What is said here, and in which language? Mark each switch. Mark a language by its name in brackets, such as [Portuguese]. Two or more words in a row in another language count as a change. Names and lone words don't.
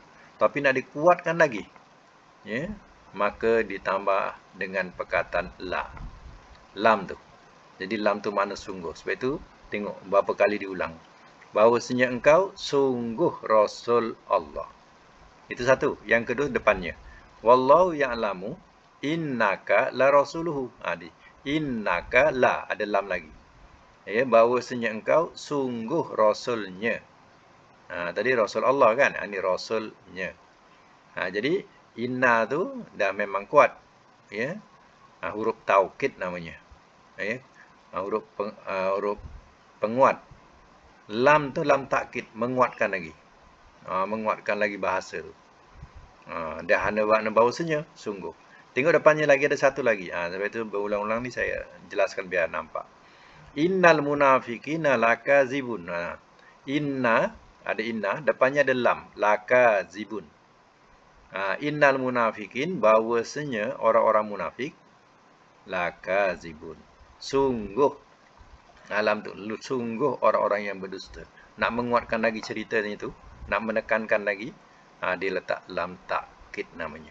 [Malay] Tapi nak dikuatkan lagi, ya, maka ditambah dengan perkataan la. Lam tu. Jadi lam tu makna sungguh. Sebab itu tengok berapa kali diulang. Bahawasanya engkau sungguh Rasul Allah. Itu satu. Yang kedua depannya. [Arabic] والله يعلم إنك لرسوله. إنك ل, [Malay] ada lam lagi. Ya, bahawasanya engkau sungguh rasulnya. Tadi rasul Allah kan? Ini rasulnya. Jadi inna tu dah memang kuat. Ya. Huruf taukid namanya. Ya. Huruf penguat. Lam tu lam takkid, menguatkan lagi. Menguatkan lagi bahasa tu. Dah ada makna bahawasanya sungguh. Tengok depannya lagi ada satu lagi. Sebab itu berulang-ulang ni saya jelaskan biar nampak. [Arabic] إن المنافقين لكاذبون. [Malay] Inna, ada inna, depannya ada lam, lakazibun. [Arabic] إن المنافقين, [Malay] bahawasanya orang-orang munafik, lakazibun. Sungguh. Lam tu, sungguh orang-orang yang berdusta. Nak menguatkan lagi ceritanya tu, nak menekankan lagi, dia letak lam takkid namanya.